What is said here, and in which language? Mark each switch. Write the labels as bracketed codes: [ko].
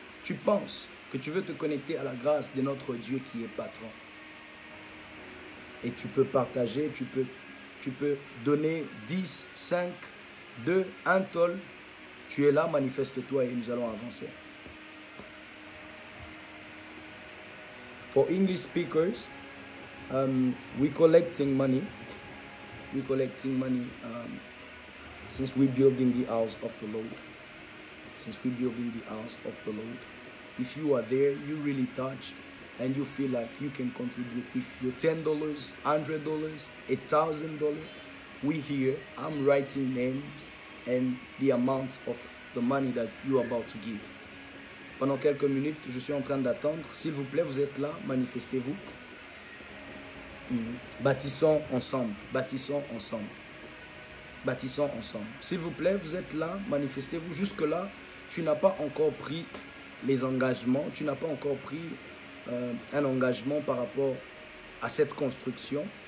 [fr] Tu penses que tu veux te connecter à la grâce de notre Dieu qui est patron. Et tu peux partager, tu peux donner 10, 5, 2, 1 tôle. Tu es là, manifeste-toi et nous allons avancer. Il [en] For English speakers, we're collecting money. We're collecting money since we're building the house of the Lord. Since we're building the house of the Lord. If you are there, you're really touched, and you feel like you can contribute with your $10, $100, $1,000, we here, I'm writing names and the amount of the money that you are about to give. [fr] Pendant quelques minutes, je suis en train d'attendre. S'il vous plaît, vous êtes là, manifestez-vous. Bâtissons ensemble, bâtissons ensemble. Bâtissons ensemble. S'il vous plaît, vous êtes là, manifestez-vous. Jusque-là, tu n'as pas encore pris les engagements, tu n'as pas encore pris un engagement par rapport à cette construction.